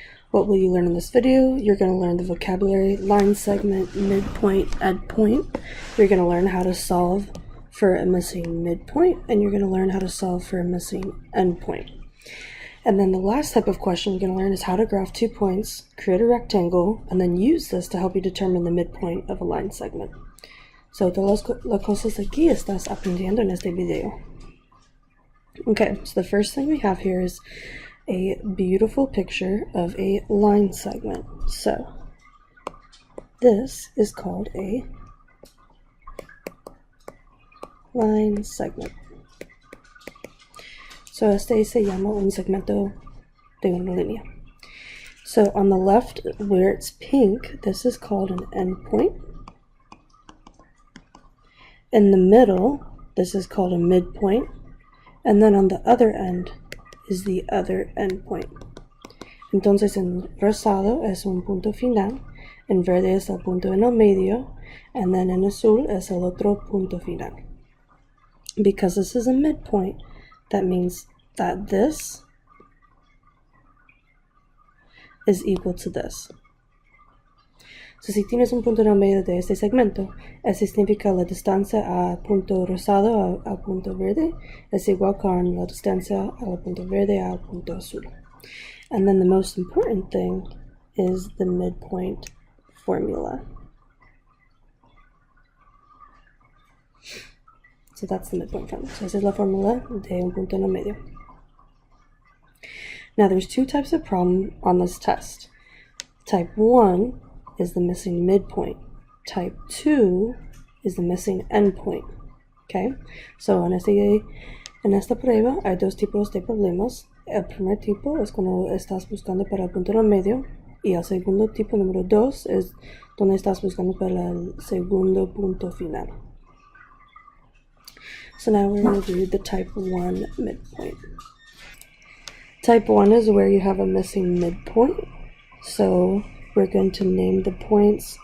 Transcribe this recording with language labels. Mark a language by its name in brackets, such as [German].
[English] What will you learn in this video? You're going to learn the vocabulary, line segment, midpoint, endpoint. You're going to learn how to solve for a missing midpoint, and you're going to learn how to solve for a missing endpoint. And then the last type of question you're going to learn is how to graph 2 points, create a rectangle, and then use this to help you determine the midpoint of a line segment. [Spanish] So todas las cosas aquí estás aprendiendo en este video. [English] Okay, so the first thing we have here is a beautiful picture of a line segment. So this is called a line segment. [Spanish] So este se llama un segmento de una línea. [English] So on the left, where it's pink, this is called an endpoint. In the middle, this is called a midpoint. And then on the other end is the other endpoint. [Spanish] Entonces en rosado es un punto final, en verde es el punto en el medio, [English] and then [Spanish] en azul es el otro punto final. [English] Because this is a midpoint, that means that this is equal to this. [Spanish] So si tienes un punto en el medio de este segmento, eso significa la distancia al punto rosado al punto verde es igual con la distancia al punto verde al punto azul. [English] And then the most important thing is the midpoint formula. So that's the midpoint formula. [Spanish] So esa es la fórmula de un punto en el medio. [English] Now there's two types of problem on this test. Type 1 is the missing midpoint. Type 2 is the missing endpoint. [Spanish] Okay, so en esta prueba hay dos tipos de problemas. El primer tipo es cuando estás buscando para el punto en el medio, y el segundo tipo, número 2, es donde estás buscando para el segundo punto final. [English] So now we're going to do the type 1 midpoint. Type 1 is where you have a missing midpoint. So we're going to name the points.